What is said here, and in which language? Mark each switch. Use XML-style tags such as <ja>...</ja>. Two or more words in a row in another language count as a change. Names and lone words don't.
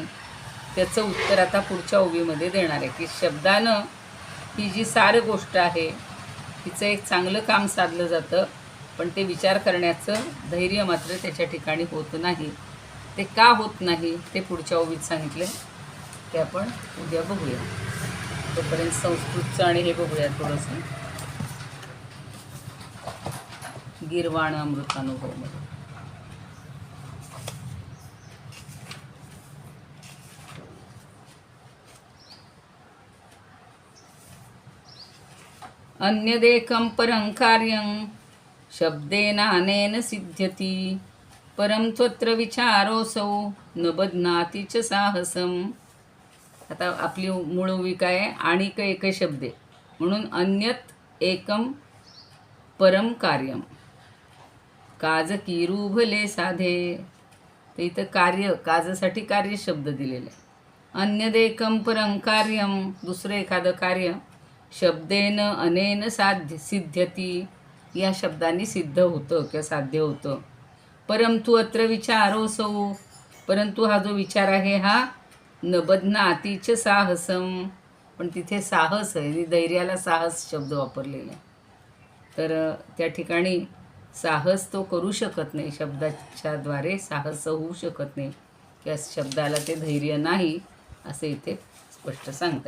<mr>त्याचं उत्तर आता पुढच्या ओवीमध्ये देणार आहे की शब्दानं ही जी सार गोष्ट आहे तिचं एक चांगलं काम साधलं जातं, पण ते विचार करण्याचं धैर्य मात्र त्याच्या ठिकाणी होत नाही. ते का होत नाही ते पुढच्या ओवीत सांगितले, ते आपण उद्या बघूया. तोपर्यंत संस्कृतचं आणि हे बघूया थोडंसं गीर्वाण अमृतानुभवमध्ये.</mr> <sa>अन्यदेकं परं कार्यं शब्देनानेन सिद्ध्यति परं त्वत्र विचारोऽसौ न बध्नाति च साहसम्.</sa> <mr>आता आपली मूळ ओवी काय आहे? आणिक एक शब्दे म्हणून</mr> <sa>अन्यत एकम परम कार्यम</sa> <mr>काज किरू भले साधे. तर इथं कार्य, काजसाठी कार्य शब्द दिलेले आहे.</mr> <sa>अन्यदेकम परं कार्यम,</sa> <mr>दुसरं एखादं कार्य</mr> <sa>शब्देन अनेन सिद्ध्यती,</sa> <mr>या शब्दांनी सिद्ध होतं किंवा साध्य होतं.</mr> <sa>परंतु अत्र विचारोऽसौ,</sa> <mr>परंतु हा जो विचार आहे हा</mr> <sa>न बध्नातीच साहसम,</sa> <mr>पण तिथे साहस आहे, धैर्याला साहस शब्द वापरलेला आहे. तर त्या ठिकाणी साहस तो करू शकत नाही, शब्दाच्या द्वारे साहस होऊ शकत नाही किंवा शब्दाला ते धैर्य नाही असे इथे स्पष्ट सांगतात.</mr>